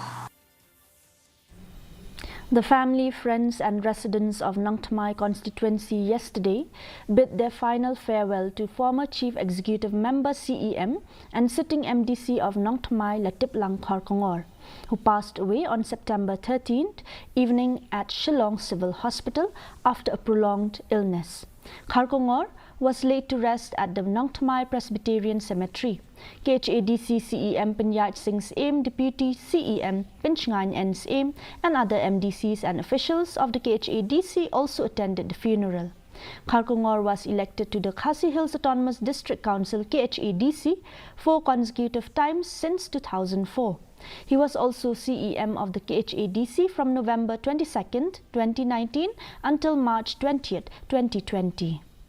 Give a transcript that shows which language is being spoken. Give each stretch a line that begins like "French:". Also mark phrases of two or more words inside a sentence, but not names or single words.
English: The family, friends and residents of Nong Thamai constituency yesterday bid their final farewell to former Chief Executive Member CEM and sitting MDC of Nong Thamai Latiplang Kharkongor, who passed away on September 13th evening at Shillong Civil Hospital after a prolonged illness. Kharkongor was laid to rest at the Nong Thamai Presbyterian Cemetery. KHADC CEM Pinyat Singh's aim, Deputy CEM Pinchngan N's aim, and other MDCs and officials of the KHADC also attended the funeral. Kharkongor was elected to the Khasi Hills Autonomous District Council KHADC 4 consecutive times since 2004. He was also CEM of the KHADC from November 22nd, 2019 until March 20th, 2020.